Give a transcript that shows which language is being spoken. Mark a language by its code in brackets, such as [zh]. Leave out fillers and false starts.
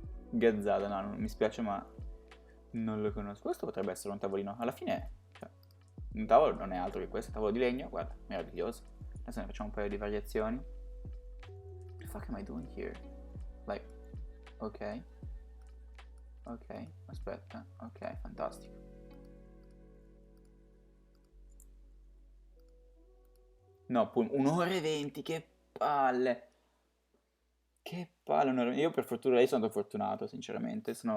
[it] Gazzada, no, non mi spiace ma non lo conosco. Questo potrebbe essere un tavolino. Alla fine, cioè, un tavolo non è altro che questo, tavolo di legno, guarda, meraviglioso. Adesso ne facciamo un paio di variazioni. [en] What the fuck am I doing here? Like, ok. [it] Ok, aspetta, ok, fantastico. No, un'ora e 20, che palle. Che palle, un'ora e 20. Io per fortuna, io sono fortunato, sinceramente.